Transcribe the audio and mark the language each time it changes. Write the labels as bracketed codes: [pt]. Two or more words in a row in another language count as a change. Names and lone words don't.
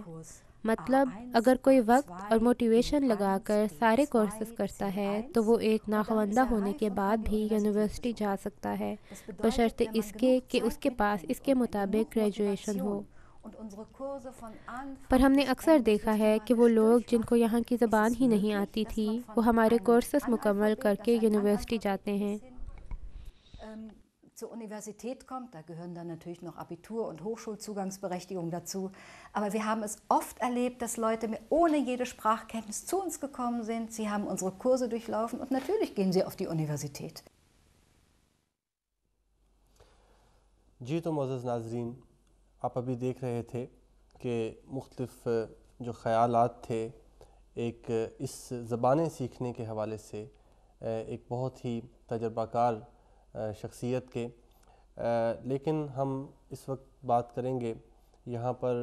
[ur] مطلب اگر کوئی وقت اور موٹیویشن لگا کر سارے کورسز کرتا ہے تو وہ ایک ناخواندہ ہونے کے بعد بھی یونیورسٹی جا سکتا ہے، بشرطے اس کے کہ اس کے پاس اس کے مطابق گریجویشن ہو۔ پر ہم نے اکثر دیکھا ہے کہ وہ لوگ جن کو یہاں کی زبان ہی نہیں آتی تھی وہ ہمارے کورسز مکمل کر کے یونیورسٹی جاتے ہیں۔ [de] Zur Universität kommt, da gehören dann natürlich noch Abitur- und Hochschulzugangsberechtigung dazu. Aber wir haben es oft erlebt, dass Leute ohne jede Sprachkenntnis zu uns gekommen sind. Sie haben unsere Kurse durchlaufen und natürlich gehen sie auf die Universität. [ur] جی تو معزز ناظرین، آپ ابھی دیکھ رہے تھے کہ مختلف جو خیالات تھے ایک اس زبانیں سیکھنے کے حوالے سے ایک بہت ہی تجربہ کار شخصیت کے، لیکن ہم اس وقت بات کریں گے یہاں پر